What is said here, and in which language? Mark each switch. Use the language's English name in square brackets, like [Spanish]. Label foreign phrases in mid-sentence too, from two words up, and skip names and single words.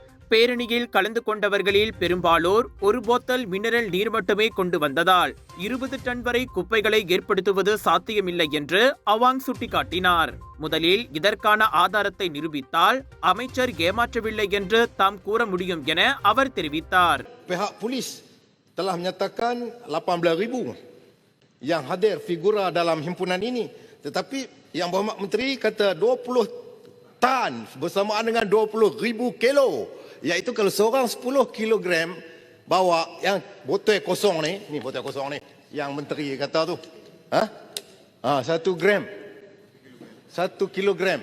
[Tamil] பேரணியில் கலந்து கொண்டவர்களில் பெரும்பாலோர் ஒரு போத்தல் மினரல் நீர் மட்டுமே கொண்டு வந்ததால் 20 டன் வரை குப்பைகளை ஏற்படுத்துவது சாத்தியமில்லை என்று அவாங் சுட்டிக்காட்டினார். முதலில் இதற்கான ஆதாரத்தை நிரூபித்தால் அமைச்சர் ஏமாற்றவில்லை என்று தாம் கூற முடியும் என அவர் தெரிவித்தார். [Malay] Pihak polis telah menyatakan 18,000 yang hadir figura dalam himpunan ini, tetapi yang Berhormat Menteri kata 20 tan bersamaan dengan 20,000 kilo, iaitu kalau seorang 10 kilogram bawa yang botol kosong ni botol kosong ni yang Menteri kata tu 1 gram 1 kilogram.